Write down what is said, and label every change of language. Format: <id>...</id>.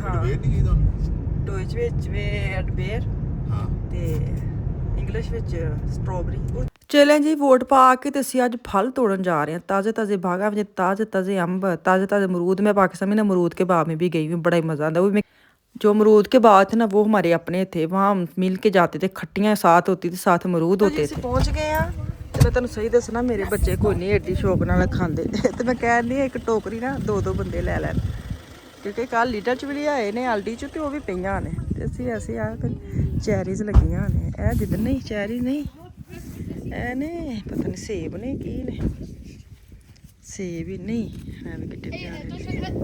<pa>ਹਾਂ ਡੋਇਚ ਵਿੱਚ ਵੇ ਅਡਬੇਰ ਤੇ ਇੰਗਲਿਸ਼ ਵਿੱਚ ਸਟ੍ਰਾਬੇਰੀ। ਚਲੇ ਜੀ ਵੋਟ ਪਾ ਕੇ ਤੇ ਅਸੀਂ ਅੱਜ ਫਲ ਤੋੜਨ ਜਾ रहे हैं।</pa> <hi>ताज़े ताज़े बागा में ताज़े ताज़े अम्ब, ताज़े ताज़े अमरूद। मैं पाकिस्तान में ना अमरूद के बाग में भी गई हूँ, बड़ा ही मज़ा आता। वो मैं जो अमरूद के बाग थे ना वो हमारे अपने थे, वहाँ हम मिल के जाते थे, खट्टियाँ साथ होती थी, साथ अमरूद होते थे। पहुँच गए हैं</hi> <pa>ਤੇ ਮੈਂ ਤੁਹਾਨੂੰ ਸਹੀ ਦੱਸਣਾ, ਮੇਰੇ ਬੱਚੇ ਕੋਈ ਨਹੀਂ ਏਡੀ ਸ਼ੌਕ ਨਾਲ ਖਾਂਦੇ ਤੇ ਮੈਂ ਕਹਿੰਦੀ ਇੱਕ ਟੋਕਰੀ ਨਾ ਦੋ ਬੰਦੇ ਲੈ ਲੈਣ, ਕਿਉਂਕਿ ਕੱਲ ਲੀਟਰ ਚ ਵੀ ਲਿਆਏ ਨੇ ਆਲਡੀ ਚ ਤੇ ਉਹ ਵੀ ਪਈਆਂ ਨੇ। ਤੇ ਅਸੀਂ ਆ ਚੈਰੀਜ਼ ਲੱਗੀਆਂ ਨੇ। ਇਹ ਜਿੱਦ ਨਹੀਂ ਚੈਰੀ ਨਹੀਂ, ਇਹ ਨੇ ਪਤਾ ਨਹੀਂ ਸੇਬ ਨੇ ਕੀ ਨੇ, ਸੇਬ ਹੀ ਨਹੀਂ ਹੈ ਵੀ ਕਿੱਡੇ ਪਿਆਰੇ ਨੇ।</pa>